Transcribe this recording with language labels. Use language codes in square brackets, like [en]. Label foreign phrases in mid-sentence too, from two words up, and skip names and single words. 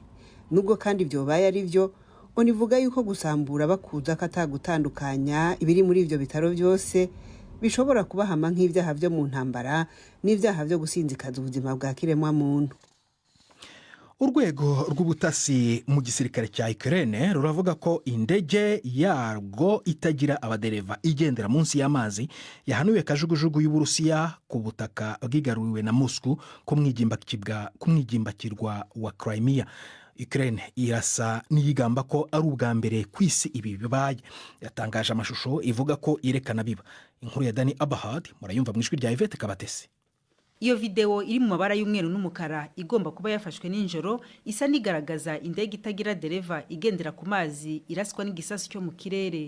[rn] Nubwo kandi vyobaye ari vyo, onivuga yuko gusambura bakuza katagutandukanya ibiri muri ivyo bitaro byose bishobora kubahama nk'ivyaha vyo mu ntambara n'ivyaha vyo gusinzikaza ubuzima bwa kiremwa muntu. [rw] Urwego rw'ubutasi mu gisirikare cya Ukraine ruravuga ko indege yarwo itagira abadereva igendera munsi y'amazi yahanuye kajugujugu y'Uburusiya ku butaka bwigaruriwe na Moscow kumwigimbakirwa wa Crimea. Ukraine irasa n'iyigamba ko ari ubwa mbere kw'isi ibi bibaye. Yatangaje amashusho ivuga ko irekana biba. Inkuru ya Dani Abahad murayumva mu ijwi rya Yvette Kabatesi. Iyo video iri mu mabara y'umweru n'umukara igomba kuba yafashwe n'injoro isa nigaragaza indege itagira dereva igendera ku mazi iraswa n'igisasu cyo mu kirere.